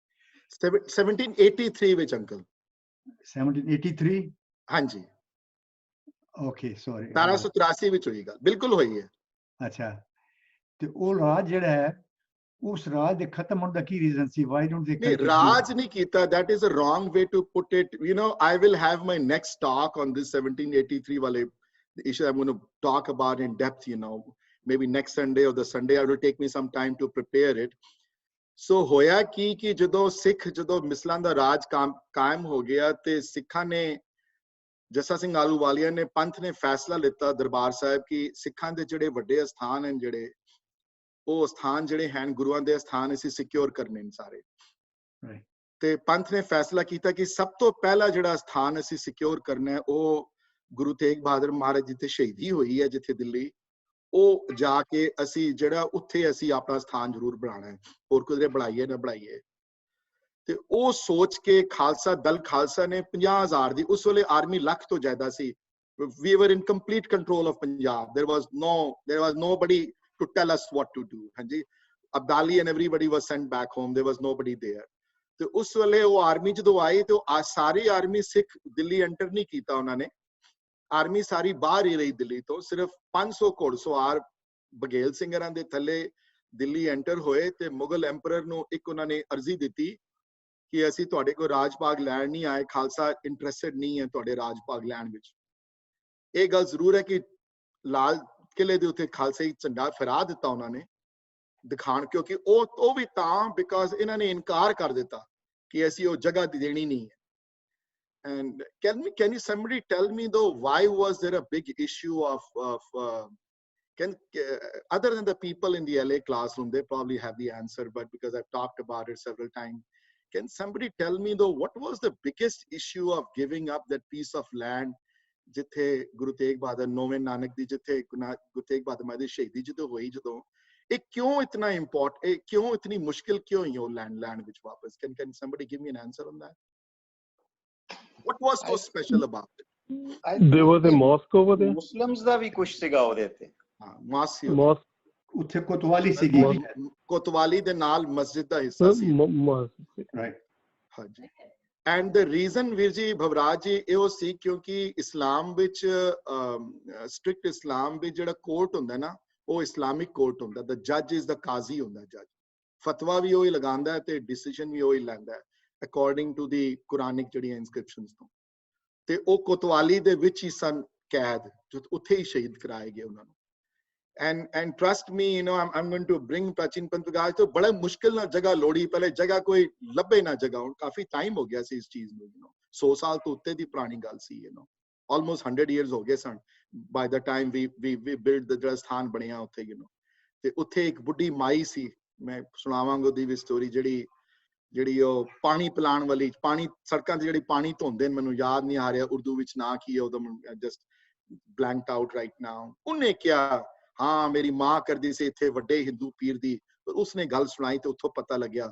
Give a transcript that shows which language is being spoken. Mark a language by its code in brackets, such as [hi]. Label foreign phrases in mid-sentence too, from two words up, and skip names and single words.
[pa] 1783 ਵਿੱਚ ਅੰਕਲ, 1783, ਹਾਂਜੀ, ਓਕੇ ਸੌਰੀ, 1783 ਵਿੱਚ ਹੋਈ ਗੱਲ, ਬਿਲਕੁਲ ਹੋਈ ਹੈ। ਅੱਛਾ, ਤੇ ਉਹ ਰਾਜ ਜਿਹੜਾ ਹੈ, ਉਸ ਰਾਜ ਦੇ ਖਤਮ ਹੋਣ ਦਾ ਕੀ ਰੀਜ਼ਨ ਸੀ? [en] Why don't they [pa] ਰਾਜ ਨਹੀਂ ਕੀਤਾ, [en] that is a wrong way to put it. You know, I will have my next talk on this 1783 wale issue. I'm going to talk about in depth, you know, maybe next Sunday or the Sunday. It will take me some time to prepare it. [pa] So ਹੋਇਆ ਕਿ ਜਦੋਂ ਸਿੱਖ ਜਦੋਂ ਮਿਸਲਾਂ ਦਾ ਰਾਜ ਕਾਇਮ ਹੋ ਗਿਆ ਤੇ ਸਿੱਖਾਂ ਨੇ, ਜੱਸਾ ਸਿੰਘ ਆਹਲੂਵਾਲੀਆ ਨੇ, ਪੰਥ ਨੇ ਫੈਸਲਾ ਲਿੱਤਾ ਦਰਬਾਰ ਸਾਹਿਬ ਕਿ ਸਿੱਖਾਂ ਦੇ ਜਿਹੜੇ ਵੱਡੇ ਅਸਥਾਨ ਹਨ, ਜਿਹੜੇ ਉਹ ਸਥਾਨ ਜਿਹੜੇ ਹਨ ਗੁਰੂਆਂ ਦੇ ਸਥਾਨ ਅਸੀਂ ਸਿਕਿਉਰ ਕਰਨੇ ਨੇ ਸਾਰੇ। [en] Right. [pa] ਤੇ ਪੰਥ ਨੇ ਫੈਸਲਾ ਕੀਤਾ ਕਿ ਸਭ ਤੋਂ ਪਹਿਲਾ ਜਿਹੜਾ ਸਥਾਨ ਅਸੀਂ ਸਿਕਿਉਰ ਕਰਨਾ ਹੈ ਉਹ ਗੁਰੂ ਤੇਗ ਬਹਾਦਰ ਮਹਾਰਾਜ ਜਿੱਥੇ ਸ਼ਹੀਦੀ ਹੋਈ ਹੈ ਜਿੱਥੇ ਦਿੱਲੀ, ਉਹ ਜਾ ਕੇ ਅਸੀਂ ਜਿਹੜਾ ਉੱਥੇ ਅਸੀਂ ਆਪਣਾ ਸਥਾਨ ਜ਼ਰੂਰ ਬਣਾਉਣਾ ਹੈ, ਹੋਰ ਕਿਧਰੇ ਬਣਾਈਏ ਨਾ ਬਣਾਈਏ। ਤੇ ਉਹ ਸੋਚ ਕੇ ਖਾਲਸਾ ਦਲ ਖਾਲਸਾ ਨੇ 50,000 ਦੀ, ਉਸ ਵੇਲੇ ਆਰਮੀ ਲੱਖ ਤੋਂ ਜ਼ਿਆਦਾ ਸੀ, [en] we were in complete control of Punjab. There was nobody to tell us what to do. ਹਾਂਜੀ, Abdali and everybody was sent back home. There was nobody there. [pa] ਤੇ ਉਸ ਵੇਲੇ ਉਹ ਆਰਮੀ ਜਦੋਂ ਆਈ ਤੇ ਉਹ ਸਾਰੀ ਆਰਮੀ ਸਿੱਖ ਦਿੱਲੀ ਐਂਟਰ ਨਹੀਂ ਕੀਤਾ ਉਹਨਾਂ ਨੇ, ਆਰਮੀ ਸਾਰੀ ਬਾਹਰ ਹੀ ਰਹੀ ਦਿੱਲੀ ਤੋਂ, ਸਿਰਫ 500 ਘੋੜਸਵਾਰ ਬਘੇਲ ਸਿੰਘਾਂ ਦੇ ਥੱਲੇ ਦਿੱਲੀ ਐਂਟਰ ਹੋਏ ਤੇ ਮੁਗਲ ਐਮਪਰਰ ਨੂੰ ਇੱਕ ਉਹਨਾਂ ਨੇ ਅਰਜ਼ੀ ਦਿੱਤੀ ਕਿ ਅਸੀਂ ਤੁਹਾਡੇ ਕੋਲ ਰਾਜ ਭਾਗ ਲੈਣ ਨਹੀਂ ਆਏ, ਖਾਲਸਾ ਇੰਟਰਸਟਡ ਨਹੀਂ ਹੈ ਤੁਹਾਡੇ ਰਾਜ ਭਾਗ ਲੈਣ ਵਿੱਚ। ਇਹ ਗੱਲ ਜ਼ਰੂਰ ਹੈ ਕਿ ਲਾਲ ਕਿਲੇ ਦੇ ਉੱਤੇ ਖਾਲਸਾਈ ਝੰਡਾ ਫਹਿਰਾ ਦਿੱਤਾ ਉਹਨਾਂ ਨੇ ਦਿਖਾਣ, ਕਿਉਂਕਿ ਉਹ ਵੀ ਤਾਂ ਬਿਕਾਜ਼ ਇਹਨਾਂ ਨੇ ਇਨਕਾਰ ਕਰ ਦਿੱਤਾ ਕਿ ਅਸੀਂ ਉਹ ਜਗ੍ਹਾ ਦੇਣੀ ਨਹੀਂ ਹੈ। [en] And can you somebody tell me though, why was there a big issue of other than the people in the LA classroom, they probably have the answer, but because I've talked about it several times, can somebody tell me though, what was the biggest issue of giving up that piece of land [pa] ਜਿੱਥੇ ਗੁਰੂ ਤੇਗ ਬਹਾਦਰ ਨੌਵੇਂ ਨਾਨਕ ਦੀ ਜਿੱਥੇ ਗੁਰੂ ਤੇਗ ਬਹਾਦਰ ਮਹਾਰਾਜ ਦੀ ਸ਼ਹੀਦੀ ਜਦੋਂ ਹੋਈ, ਜਦੋਂ ਇਹ ਕਿਉਂ ਇਤਨਾ ਇੰਪੋਰਟੈਂਟ, ਇਹ ਕਿਉਂ ਇਤਨੀ ਮੁਸ਼ਕਿਲ ਕਿਉਂ ਹੋਈ ਉਹ ਲੈਂਡ ਵਿੱਚ ਵਾਪਸ? [en] Can somebody give me an answer on that? What was so special about it? There was a mosque over there. [pa] Muslims ਦਾ ਵੀ ਕੁਝ ਸੀਗਾ ਉਹਦੇ ਤੇ। ਹਾਂ, ਮosque ਉੱਥੇ ਕੋਤਵਾਲੀ ਸੀਗੀ, ਕੋਤਵਾਲੀ ਦੇ ਨਾਲ ਮਸਜਿਦ ਦਾ ਹਿੱਸਾ ਸੀ। ਰਾਈਟ, ਹਾਂਜੀ। [en] And the reason [pa] ਵੀਰ ਜੀ ਭਵਰਾਜ ਜੀ ਇਹੋ ਸੀ ਕਿਉਂਕਿ ਇਸਲਾਮ ਵਿੱਚ ਸਟ੍ਰਿਕਟ ਇਸਲਾਮ ਵਿੱਚ ਜਿਹੜਾ ਕੋਰਟ ਹੁੰਦਾ ਨਾ ਉਹ ਇਸਲਾਮਿਕ ਕੋਰਟ ਹੁੰਦਾ, [en] the judge is the [pa] ਕਾਜ਼ੀ ਹੁੰਦਾ, ਜੱਜ ਫਤਵਾ ਵੀ ਉਹੀ ਲਗਾਉਂਦਾ ਹੈ ਤੇ ਡਿਸੀਜਨ ਵੀ ਉਹੀ ਲੈਂਦਾ ਹੈ [en] according to the Quranic [pa] ਜਿਹੜੀਆਂ ਇਨਸਕ੍ਰਿਪਸ਼ਨਸ ਤੋਂ। ਤੇ ਉਹ ਕੋਤਵਾਲੀ ਦੇ ਵਿੱਚ ਹੀ ਸਨ ਕੈਦ, ਜੋ ਉੱਥੇ ਹੀ ਸ਼ਹੀਦ ਕਰਾਏ ਗਏ ਉਹਨਾਂ ਨੂੰ। [en] And trust me, you know, I'm going to bring [pa] ਪ੍ਰਾਚੀਨ ਪੰਥ ਵਿਕਾਸ ਤੋਂ ਬੜਾ ਮੁਸ਼ਕਿਲ ਨਾਲ ਜਗ੍ਹਾ ਲੋੜੀ, ਪਹਿਲੇ ਜਗ੍ਹਾ ਕੋਈ ਲੱਭੇ ਨਾ ਜਗ੍ਹਾ, ਹੁਣ ਕਾਫੀ ਟਾਈਮ ਹੋ ਗਿਆ ਸੀ ਇਸ ਚੀਜ਼ ਨੂੰ, 100 ਸਾਲ ਤੋਂ ਉੱਤੇ ਦੀ ਪੁਰਾਣੀ ਗੱਲ ਸੀ, [en] almost 100 years [pa] ਹੋ ਗਏ ਸਨ [en] by the time we built the [pa] ਜਿਹੜਾ ਸਥਾਨ ਬਣਿਆ ਉੱਥੇ, ਤੇ ਉੱਥੇ ਇੱਕ ਬੁੱਢੀ ਮਾਈ ਸੀ, ਮੈਂ ਸੁਣਾਵਾਂਗਾ ਉਹਦੀ ਵੀ ਸਟੋਰੀ, ਜਿਹੜੀ ਉਹ ਪਾਣੀ ਪਿਲਾਉਣ ਵਾਲੀ, ਪਾਣੀ ਸੜਕਾਂ ਤੇ ਜਿਹੜੀ ਪਾਣੀ ਧੋਂਦੇ ਨੇ, ਮੈਨੂੰ ਯਾਦ ਨਹੀਂ ਆ ਰਿਹਾ ਉਰਦੂ ਵਿੱਚ ਨਾਂ ਕੀ ਹੈ ਉਹਦਾ, [en] just blanked out right now. [pa] ਉਹਨੇ ਕਿਹਾ ਹਾਂ ਮੇਰੀ ਮਾਂ ਕਰਦੀ ਸੀ ਇੱਥੇ ਵੱਡੇ ਹਿੰਦੂ ਪੀਰ ਦੀ, ਉਸਨੇ ਗੱਲ ਸੁਣਾਈ ਤੇ ਉੱਥੋਂ ਪਤਾ ਲੱਗਿਆ।